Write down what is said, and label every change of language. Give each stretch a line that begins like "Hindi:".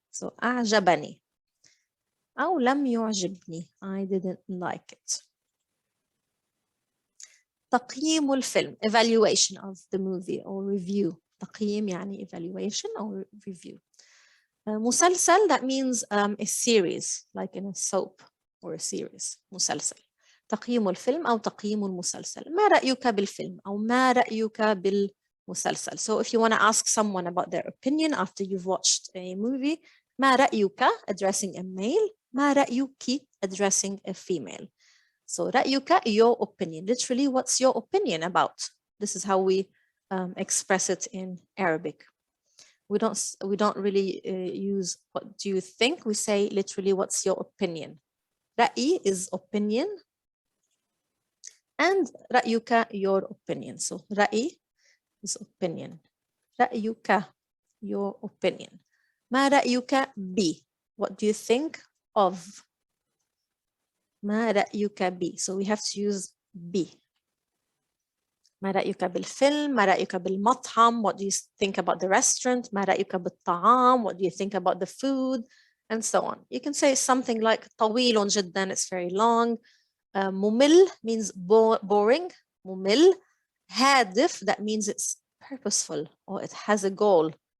English: So
Arabic: أعجبني أو لم يعجبني,
English: I didn't like it.
Arabic: تقييم الفيلم,
English: evaluation of the movie or review. تقييم يعني evaluation or review. مسلسل, that means a series, like in a soap or a series.
Arabic: مسلسل. تقييم الفيلم أو تقييم المسلسل. ما رأيك بالفيلم أو ما رأيك بالمسلسل.
English: So if you want to ask someone about their opinion after you've watched a movie,
Arabic: ما رأيك,
English: addressing a male, ما رأيك, addressing a female. So رأيك, your opinion. Literally, what's your opinion about? This is how we express it in Arabic. We don't really use what do you think. We say literally, what's your opinion? رأي is opinion. And رأيك, your opinion. So رأي is opinion. رأيك, your opinion.
Arabic: ما رأيك ب?
English: What do you think of?
Arabic: ما رأيك ب?
English: So we have to use ب.
Arabic: ما رأيك بالفيلم؟ ما رأيك بالمطعم?
English: What do you think about the restaurant?
Arabic: ما رأيك بالطعام?
English: What do you think about the food? And so on. You can say something like
Arabic: طويل جدا,
English: it's very long. ممل means boring.
Arabic: ممل.
English: هادف, that means it's purposeful or it has a goal.